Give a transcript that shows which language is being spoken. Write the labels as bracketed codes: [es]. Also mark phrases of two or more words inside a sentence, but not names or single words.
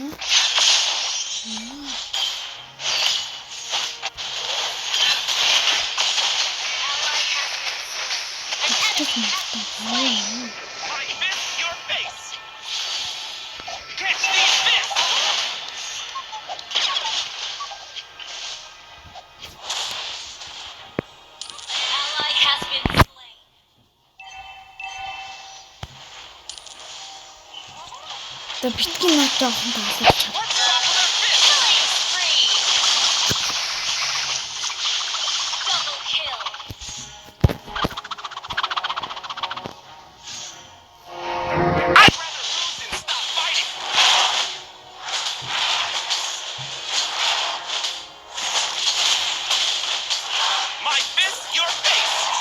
[en] My fist, your face. Catch these fists. Ally has been slain. [mn] Одоо битгий нот жоохон таалагдчих. [en] Let's stop with our fists. Killing spree. Double kill. I'd rather lose than stop fighting. My fist, your face.